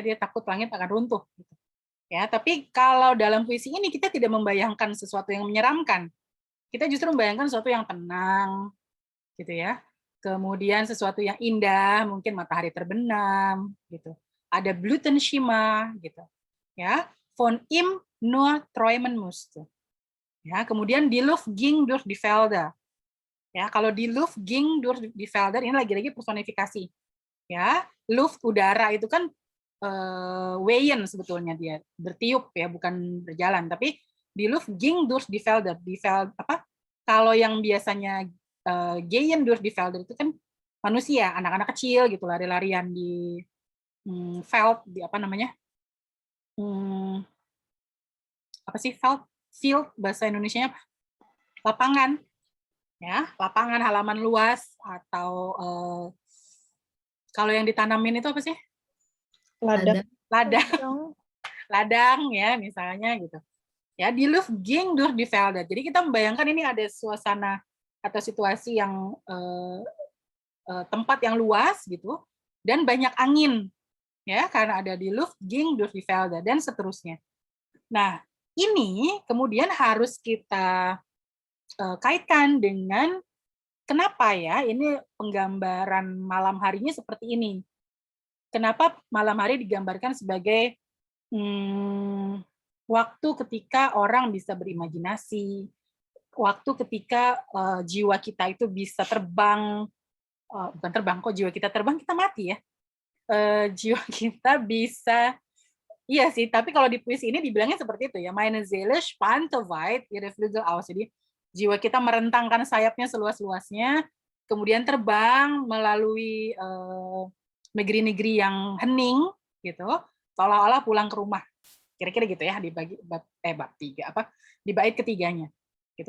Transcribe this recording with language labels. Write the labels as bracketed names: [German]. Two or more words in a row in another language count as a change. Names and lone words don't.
[Indonesian] Dia takut langit akan runtuh gitu. Ya, tapi kalau dalam puisi ini kita tidak membayangkan sesuatu yang menyeramkan. Kita justru membayangkan sesuatu yang tenang gitu ya. Kemudian sesuatu yang indah, mungkin matahari terbenam gitu. Ada Blütenschimmer gitu. Ya, [German] von ihm nur träumen musste. [Indonesian] Ya, kemudian [German] die Luft ging durch die Felder. [Indonesian] Ya, kalau [German] die Luft ging durch die Felder [Indonesian] ini lagi-lagi personifikasi. Ya, Luft udara itu kan wehen sebetulnya dia, bertiup ya, bukan berjalan, tapi [German] die Luft ging durch die Felder. [Indonesian] Kalau yang biasanya [German] gehen durch die Felder [Indonesian] itu kan manusia, anak-anak kecil gitu lari-larian di Feld, di apa namanya? Apa sih Feld? Field bahasa Indonesianya apa? Lapangan, ya, lapangan halaman luas atau kalau yang ditanamin itu apa sih? Ladang ya misalnya gitu. Ya, [German] die Luft ging durch die Felder. [Indonesian] Jadi kita membayangkan ini ada suasana atau situasi yang tempat yang luas gitu dan banyak angin ya karena ada [German] die Luft ging durch die Felder [Indonesian] dan seterusnya. Nah, ini kemudian harus kita kaitkan dengan kenapa ya ini penggambaran malam harinya seperti ini. Kenapa malam hari digambarkan sebagai waktu ketika orang bisa berimajinasi, waktu ketika jiwa kita itu bisa terbang, bukan terbang kok jiwa kita terbang kita mati ya. Jiwa kita bisa iya sih, tapi kalau di puisi ini dibilangnya seperti itu ya, [German] meine Seele spannte weit ihre Flügel aus. [Indonesian] Jadi jiwa kita merentangkan sayapnya seluas-luasnya, kemudian terbang melalui negeri-negeri yang hening gitu, seolah-olah pulang ke rumah. Kira-kira gitu ya di bab 3 di bait ketiganya. Gitu.